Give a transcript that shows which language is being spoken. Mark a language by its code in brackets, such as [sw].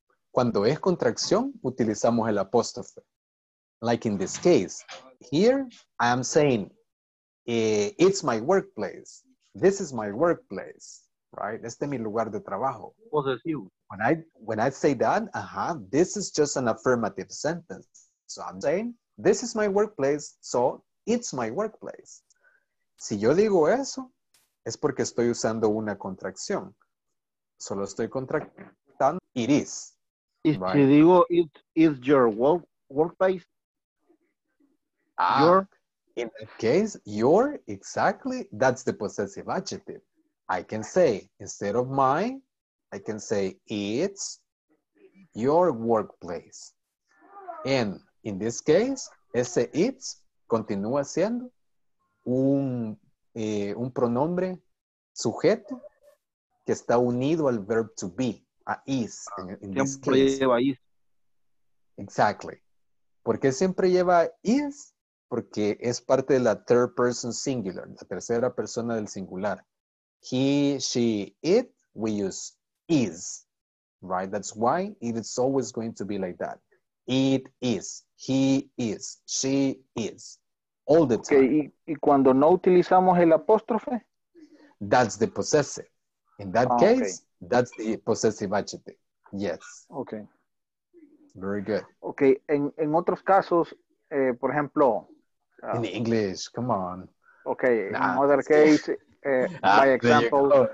[es] Cuando es contracción, utilizamos el apóstrofe. [en] Like in this case, here I am saying, it's my workplace. This is my workplace, right? [es] Este es mi lugar de trabajo. Posesivo. [en] When I say that, this is just an affirmative sentence. So I'm saying, this is my workplace, so it's my workplace. [es] Si yo digo eso, es porque estoy usando una contracción. Solo estoy contractando, [en] it is. [es] Y [en] right? [es] si digo, [en] it is your workplace. Your. In that case, your, exactly, that's the possessive adjective. I can say, instead of my, I can say, it's your workplace. And in this case, [es] ese it's continúa siendo un pronombre sujeto que está unido al verb to be, a is, [en] in this case. [es] Lleva is. [en] Exactly. [es] ¿Por qué siempre lleva is? Porque es parte de la [en] third person singular, [es] la tercera persona del singular. [en] He, she, it, we use is, right? That's why it is always going to be like that. It is, he is, she is, all the time. [es] Okay, y cuando no utilizamos el apóstrofe? [en] That's the possessive. In that case, that's the possessive adjective. Yes. Okay. Very good. [es] Okay, en otros casos, por ejemplo, [en] in English, come on. Okay, in other case, by example,